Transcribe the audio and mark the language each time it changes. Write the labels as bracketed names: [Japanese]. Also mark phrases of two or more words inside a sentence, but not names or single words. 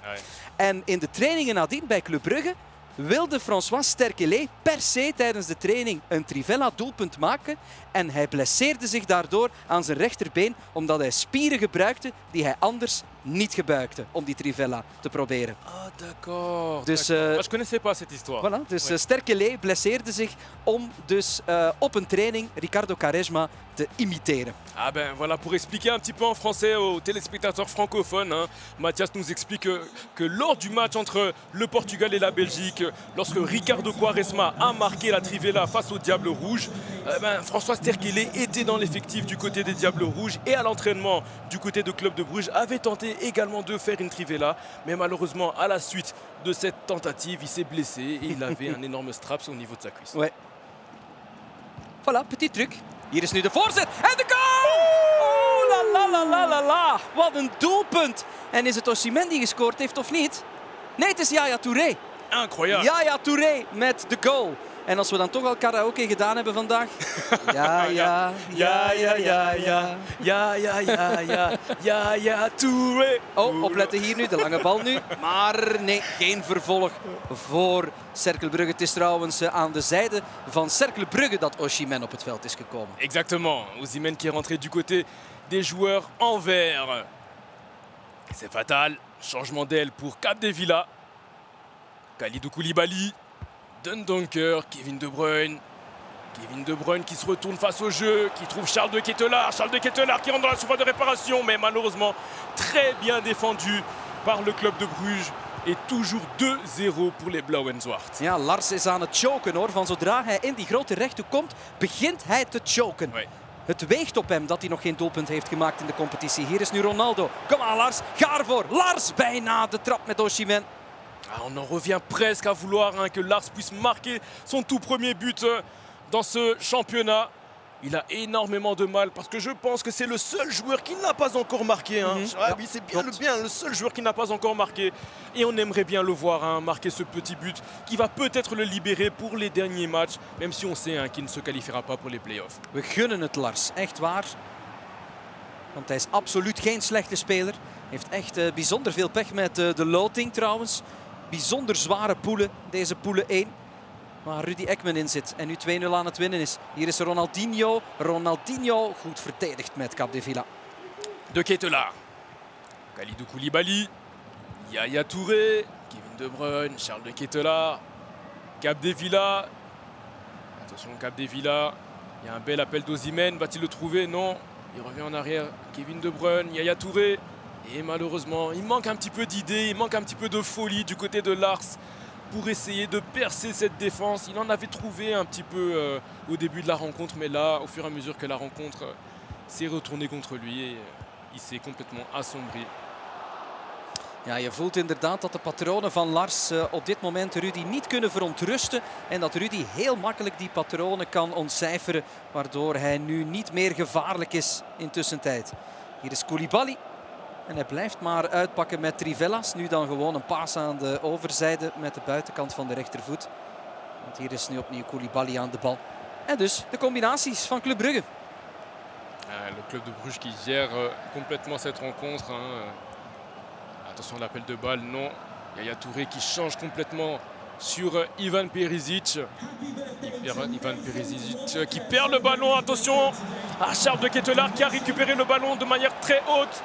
[Dutch] En in de trainingen nadien bij Club Brugge wilde François Sterquelé per se tijdens de training een Trivela-doelpunt maken. En hij blesseerde zich daardoor aan zijn rechterbeen omdat hij spieren gebruikte die hij anders niet gebruikte om die Trivela te proberen. [French] Ah, d'accord. [Dutch] Dus, [French] je connaissais pas cette histoire. Voilà, [Dutch] dus Sterquelé blesseerde zich om dus op een training Ricardo Quaresma te imiteren. [French] Ah ben voilà, pour expliquer un petit peu en français aux téléspectateurs francophones, hein, Mathias nous explique que lors du match entre le Portugal et la Belgique, lorsque Ricardo Quaresma a marqué la Trivela face aux Diables Rouges, François Sterquelé était dans l'effectif du côté des Diables Rouges et à l'entraînement du côté de Club de Bruges avait tenté également de faire une Trivela, mais malheureusement à la suite de cette tentative, il s'est blessé et il avait un énorme straps au niveau de sa cuisse. Ouais. Voilà, petit truc. [Dutch] Hier is nu de voorzet en de goal! [French] Oh, la la la la la la. [Dutch] Wat een doelpunt. En is het Osimhen die gescoord heeft of niet? Nee, het is Yaya Touré. [French] Incroyable. [Dutch] Yaya Touré met de goal. En als we dan toch al karaoke gedaan hebben vandaag. Ja, ja, ja, ja, ja, ja. Ja, ja, ja, ja, ja, ja, Touré. Oh, opletten hier nu, de lange bal nu. Maar nee, geen vervolg voor Cercle Brugge. Het is trouwens aan de zijde van Cercle Brugge dat Osimhen op het veld is gekomen. [French] Exactement. Osimhen qui est rentré du côté des joueurs en vert. C'est fatal. Changement d'aile pour Capdevila. Kalidou Koulibaly. Dundonker, Kevin De Bruyne. Kevin De Bruyne qui se retourne face au jeu, qui trouve Charles de Ketelaar. Charles de Ketelaar qui rentre dans la surface de réparation, mais malheureusement très bien défendu par le club de Bruges. Et toujours 2-0 pour les [Dutch] Blauw en Zwart. Ja, Lars is aan het choken hoor. Van zodra hij in die grote rechthoek komt, begint hij te choken. [French] Ouais. [Dutch] Het weegt op hem dat hij nog geen doelpunt heeft gemaakt in de competitie. Hier is nu Ronaldo. Kom aan Lars, ga ervoor. Lars bijna de trap met Osimhen. [French] Ah, on en revient presque à vouloir que Lars puisse marquer son tout premier but dans ce championnat. Il a énormément de mal parce que je pense que c'est le seul joueur qui n'a pas encore marqué. Hein. Ah, oui, c'est bien le seul joueur qui n'a pas encore marqué. Et on aimerait bien le voir marquer ce petit but qui va peut-être le libérer pour les derniers matchs. Même si on sait qu'il ne se qualifiera pas pour les play-offs. [Dutch] We gunnen het Lars, echt waar. Want hij is absoluut geen slechte speler. Heeft echt bijzonder veel pech met de loting trouwens. Bijzonder zware poelen, deze poelen 1. Waar Rudy Ekman in zit en nu 2-0 aan het winnen is. Hier is Ronaldinho. Ronaldinho goed verdedigd met Capdevila. De Ketelaar. Kalidou Koulibaly. Yaya Touré. Kevin De Bruyne. Charles de Ketelaar. Capdevila. [French] Attention Capdevila. Il y a un bel appel d'Osimhen. Va-t-il le trouver? Non. Il revient en arrière. Kevin De Bruyne. Yaya Touré. Et malheureusement, il manque un petit peu d'idées, il manque un petit peu de folie du côté de Lars pour essayer de percer cette défense. Il en avait trouvé un petit peu au début de la rencontre, mais là, au fur et à mesure que la rencontre s'est retournée contre lui, et, il s'est complètement assombri. [Dutch] Ja, je voelt inderdaad dat de patronen van Lars op dit moment Rudy niet kunnen verontrusten. En dat Rudy heel makkelijk die patronen kan ontcijferen, waardoor hij nu niet meer gevaarlijk is in tussentijd. Hier is Koulibaly. En hij blijft maar uitpakken met Trivelas. Nu dan gewoon een paas aan de overzijde met de buitenkant van de rechtervoet. Want hier is nu opnieuw Koulibaly aan de bal. En dus de combinaties van Club Brugge. [French] Le club de Bruges qui gère complètement cette rencontre. Attention à l'appel de balle, non. Yaya Touré qui change complètement sur Ivan Perisic. Ivan Perisic qui perd le ballon. Attention à Charles de Ketelaar qui a récupéré le ballon de manière très haute.